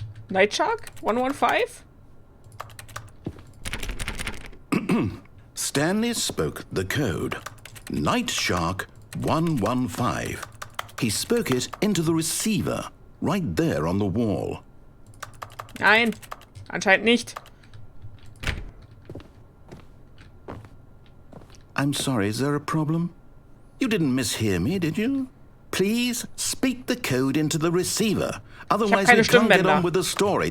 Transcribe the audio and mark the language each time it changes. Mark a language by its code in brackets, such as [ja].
[en] Night Shark? 115? Stanley spoke the code. Night Shark 115. He spoke it into the receiver, right there on the wall. [de] Nein, anscheinend nicht. [en] I'm sorry, is there a problem? You didn't mishear me, did you? Please speak the code into the receiver. Otherwise we can't get on with the story.